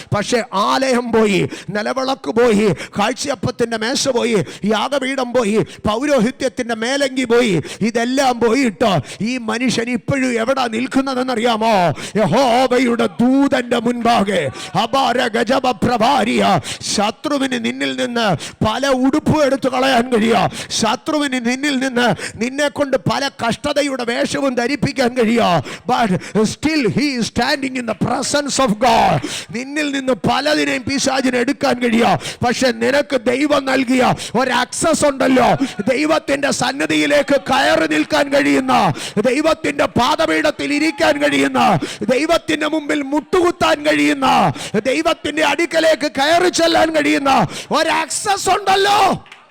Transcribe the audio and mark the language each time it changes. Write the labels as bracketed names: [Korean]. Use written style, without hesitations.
[Malayalam] പക്ഷെ ആലയം പോയി, നിലവിളക്ക് പോയി, കാഴ്ചയപ്പത്തിന്റെ മേശ പോയി, യാഗപീഠം പോയി, പൗരോഹിത്യത്തിന്റെ മേലങ്കി പോയി, ഇതെല്ലാം പോയിട്ട് ഈ മനുഷ്യൻ ഇപ്പോഴും എവിടെ നിൽക്കുന്നതെന്നറിയാമോ? യഹോവയുടെ ദൂതന്റെ മുൻപാകെ. അപാര ഗജബ പ്രഭാരിയ. ശത്രുവിന് നിന്നിൽ നിന്ന് പല ഉടുപ്പും എടുത്തു കളയാൻ കഴിയുക. ശത്രുവിന് നിന്നിൽ നിന്ന് നിന്നെ കൊണ്ട് പല കഷ്ടതയുടെ വേഷവും ധരിപ്പിക്കാൻ കഴിയുക. [English] But still he is standing in the presence of God. [Malayalam] നിന്നിൽ നിന്ന് പലതിനെയും പിശാചിനെ എടുക്കാൻ കഴിയുക. പക്ഷെ നിനക്ക് ദൈവം നൽകിയ ഒരു ആക്സസ് ഉണ്ടല്ലോ, ദൈവത്തിന്റെ സന്നിധിയിലേക്ക് കയറി നിൽക്കാൻ കഴിയുന്ന, ദൈവത്തിന്റെ പാദപീഠത്തിൽ ഇരിക്കാൻ കഴിയുന്ന, ദൈവത്തിന്റെ മുമ്പിൽ മുട്ടുകുത്താൻ കഴിയുന്ന, ദൈവത്തിന്റെ അടുക്കലേക്ക് കയറി ചെല്ലാൻ കഴിയുന്ന ഒരു ആക്സസ് ഉണ്ടല്ലോ.